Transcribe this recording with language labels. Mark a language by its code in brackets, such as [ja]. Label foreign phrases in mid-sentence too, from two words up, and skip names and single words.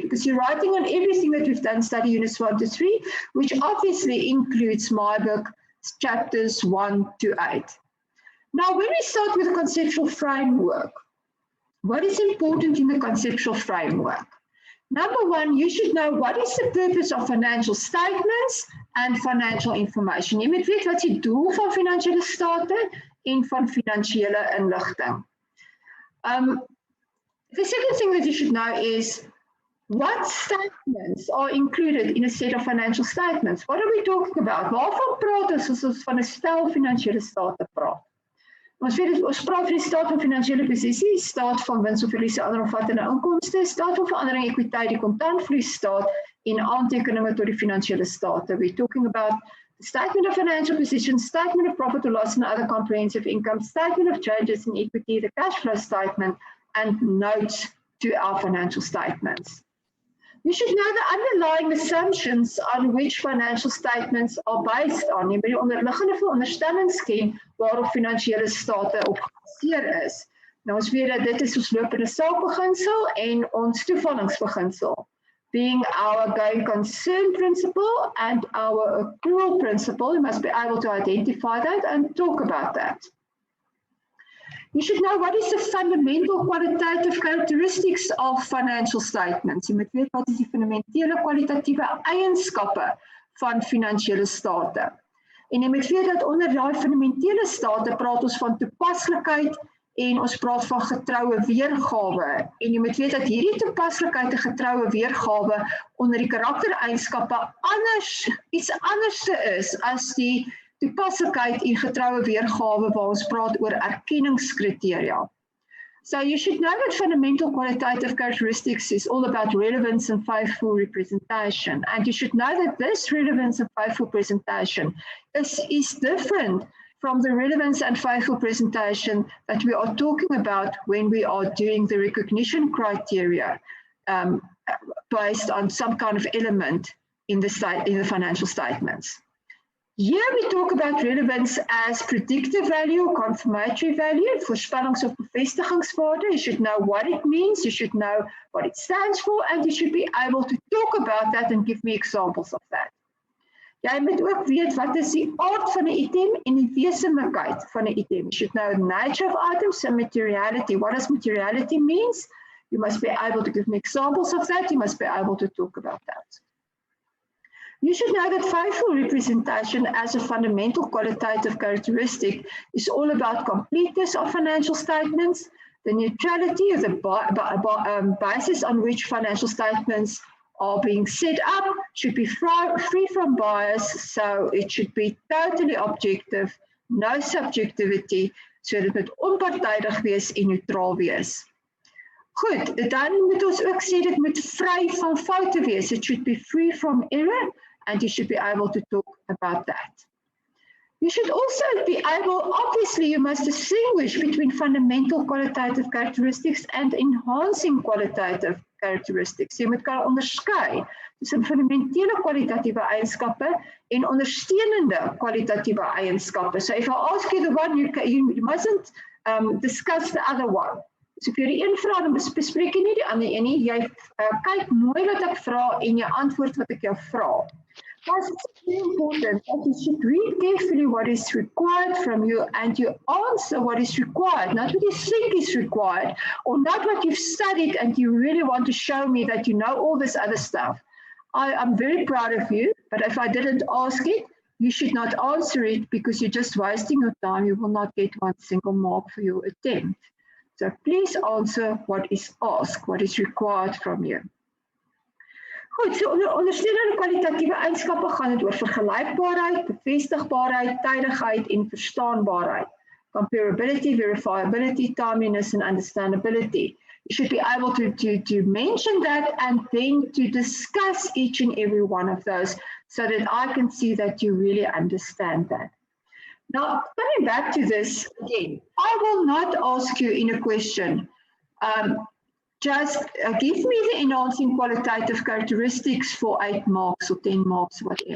[en] Because you're writing on everything that we've done study units 1 to 3, which obviously includes my book, chapters 1 to 8. Now, when we start with the conceptual framework, What is important in the conceptual framework? Number one, you should know what is the purpose of financial statements and financial information. [af] Jy moet weet wat die doel van finansiële state en van finansiële inligting. [en] The second thing that you should know is what statements are included in a set of financial statements. What are we talking about? [af] Waarvan praat ons as ons van 'n stel finansiële state praat? Ons praat van die staat van finansiële posisie, staat van wins of verlies, ander omvattende inkomste, staat van verandering ekwiteit, die kontantvloeistaat en aantekeninge tot die finansiële state. [en] We're talking about the statement of financial position, statement of profit or loss and other comprehensive income, statement of changes in equity, the cash flow statement, and notes to our financial statements. You should know the underlying assumptions on which financial statements are based on. [af] Jy moet die onderliggende veronderstellings ken waarop finansiële state op gebaseer is. Nou ons weet dat dit is ons lopende saakbeginsel en ons toevallingsbeginsel, [en] being our going concern principle and our accrual principle. You must be able to identify that and talk about that. You should know what is the fundamental qualitative characteristics of financial statements. [af] Jy moet weet wat is die fundamentele kwalitatiewe eienskappe van finansiële state. En jy moet weet dat onder daai fundamentele state praat ons van toepaslikheid en ons praat van getroue weergawe. En jy moet weet dat hierdie toepaslikheid en getroue weergawe onder die karaktereienskappe iets anders is as die toepaslikheid en getroue weergawe waar ons praat oor erkenningskriteria. [en] So you should know that fundamental qualitative characteristics is all about relevance and faithful representation. And you should know that this relevance and faithful presentation is different from the relevance and faithful presentation that we are talking about when we are doing the recognition criteria based on some kind of element in the financial statements. Here we talk about relevance as predictive value, confirmatory value, [af] voorspellings of bevestigingswaarde. [en] You should know what it means, you should know what it stands for, and you should be able to talk about that and give me examples of that. [af] Jy moet ook weet wat is die aard van 'n item en die wesenlikheid van 'n item. [en] You should know the nature of items and materiality. What does materiality means? You must be able to give me examples of that. You must be able to talk about that. You should know that faithful representation as a fundamental qualitative characteristic is all about completeness of financial statements, the neutrality of the basis on which financial statements are being set up should be free from bias, so it should be totally objective, no subjectivity, so [af] dit moet onpartydig wees en neutraal wees. Goed, dan moet ons ook sê dit moet vry van foute wees. [en] It should be free from error, and you should be able to talk about that. You should also be able, obviously you must distinguish between fundamental qualitative characteristics and enhancing qualitative characteristics. [af] Jy moet kan onderskei tussen fundamentele kwalitatiewe eienskappe en ondersteunende kwalitatiewe eienskappe. [en] So if I ask you the one, you mustn't discuss the other one. [af] So if jy die een vra, dan bespreek jy nie die ander een nie. Jy kyk mooi wat ek vra en jy antwoord wat ek jou vra. [en] That's very important that you should read carefully what is required from you and you answer what is required, not what you think is required or not what you've studied and you really want to show me that you know all this other stuff. I'm very proud of you, but if I didn't ask it, you should not answer it because you're just wasting your time. You will not get one single mark for your attempt. So please answer what is asked, what is required from you. [af] Goed, so ondersteunende kwalitatiewe eienskappe gaan dit oor vergelykbaarheid, bevestigbaarheid, tydigheid en verstaanbaarheid. [en] Comparability, verifiability, timeliness and understandability. You should be able to mention that and then to discuss each and every one of those so that I can see that you really understand that. Now, coming back to this again, I will not ask you in a question, just give me the enhancing qualitative characteristics for 8 marks or 10 marks, whatever.